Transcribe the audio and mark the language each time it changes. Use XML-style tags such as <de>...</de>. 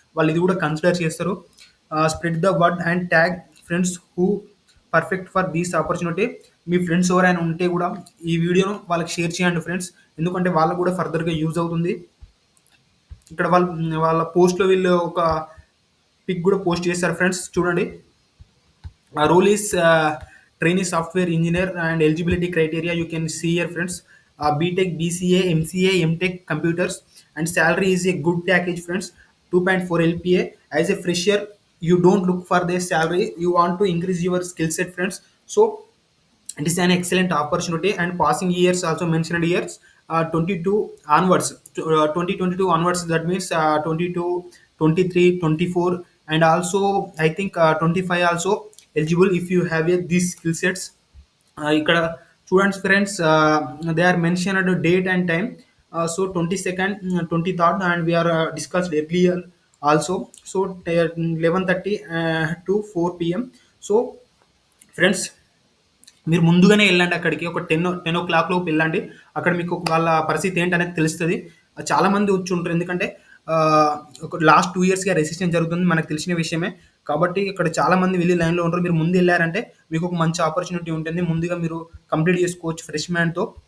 <te>వాళ్ళు ఇది కూడా కన్సిడర్ చేస్తారు.</te> <en>Spread the word and tag friends who perfect for these opportunity.</en> <te>మీ friends ఎవరైనా ఉంటే కూడా ఈ వీడియోను వాళ్ళకి షేర్ చేయండి ఫ్రెండ్స్, ఎందుకంటే వాళ్ళకు కూడా ఫర్దర్గా యూజ్ అవుతుంది. ఇక్కడ వాళ్ళు వాళ్ళ పోస్ట్లో వీళ్ళు ఒక పిక్ కూడా పోస్ట్ చేస్తారు ఫ్రెండ్స్, చూడండి.</te> <en>Role is trainee software engineer, and eligibility criteria you can see here, friends. BTech, BCA, MCA, MTech, computers, and salary is a good package, friends. 2.4 LPA. As a fresher, you don't look for the salary. You want to increase your skill set, friends. So it is an excellent opportunity. And passing years also mentioned years, 22 onwards, 2022 onwards, that means 22, 23, 24, and also I think 25 also eligible if you have these skill sets.</en> <te>ఇక్కడ చూడండి friends,</te> <en>They are mention date and time. So 22nd, 23rd, and we are discussed earlier also. So 11:30 to 4 p.m.</en> <te>So friends, మీరు ముందుగానే వెళ్ళండి అక్కడికి. ఒక 10 లోపు వెళ్ళండి. అక్కడ మీకు వాళ్ళ పరిస్థితి ఏంటనేది తెలుస్తుంది. చాలా మంది వచ్చి ఉంటారు, ఎందుకంటే ఒక లాస్ట్ 2 ఇయర్స్గా రెసిస్టెన్స్ జరుగుతుంది, మనకు తెలిసిన విషయమే. కాబట్టి ఇక్కడ చాలా మంది వెళ్ళి లైన్లో ఉంటారు. మీరు ముందు వెళ్ళారంటే మీకు ఒక మంచి ఆపర్చునిటీ ఉంటుంది, ముందుగా మీరు కంప్లీట్ చేసుకోవచ్చు ఫ్రెష్ మ్యాన్తో.</te>